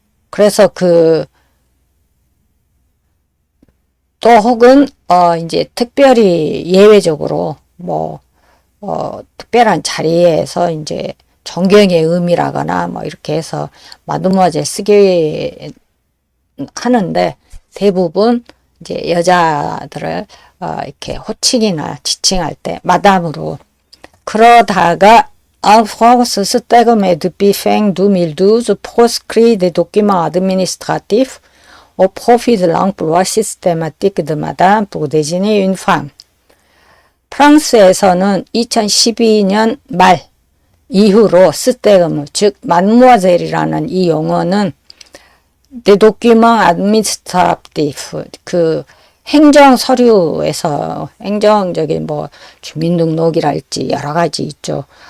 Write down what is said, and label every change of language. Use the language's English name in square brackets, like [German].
[Korean] 그래서 그 또 혹은 이제 특별히 예외적으로 뭐 특별한 자리에서 이제 존경의 의미라거나 뭐 이렇게 해서 마드모아젤 쓰게 하는데, 대부분 이제 여자들을 이렇게 호칭이나 지칭할 때 마담으로. 그러다가 [French] en France, ce terme est depuis fin 2012 proscrit des documents administratifs au profit de l'emploi systématique de madame pour désigner une femme. [Korean] 프랑스에서는 2012년 말 이후로 스테그무, 즉 마드모아젤이라는 이 용어는 [French] des documents administratifs, [Korean] 그 행정 서류에서, 행정적인 뭐 주민등록이랄지 여러 가지 있죠.